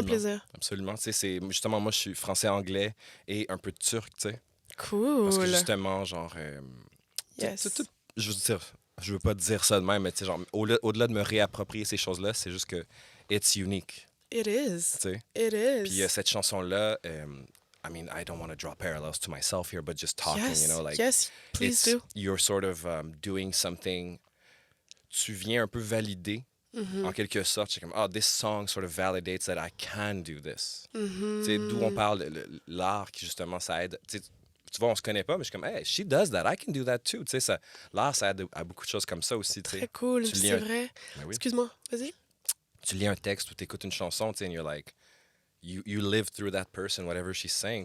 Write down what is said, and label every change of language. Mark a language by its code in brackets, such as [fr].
[fr] Absolument. plaisir. Absolument. Tu sais, c'est justement, moi, je suis français-anglais et un peu de turc, tu sais. [en] Cool. [fr] Parce que justement, genre. [en] Yes. [fr] Je veux dire, je veux pas dire ça de même, mais tu sais, genre, au-delà de me réapproprier ces choses-là, c'est juste que [en] it's unique, It is. [fr] tu sais. [en] It is. [fr] Puis cette chanson-là, [en] I mean, I don't want to draw parallels to myself here, but just talking, yes. you know, like. Yes, please do. You're sort of doing something. [fr] Tu viens un peu valider, en quelque sorte. C'est comme, [en] this song sort of validates that I can do this. [fr] Tu sais, d'où on parle, l'art qui justement, ça aide. Tu vois, on se connaît pas, mais je suis comme, [en] hey, she does that, I can do that too. [fr] Tu sais, l'art, ça aide à beaucoup de choses comme ça aussi. Tu sais. Très cool, Tu lis c'est un- vrai. Ben oui. Excuse-moi, vas-y. Tu lis un texte ou tu écoutes une chanson, tu sais, [en] and you're like, you live through that person, whatever she's saying.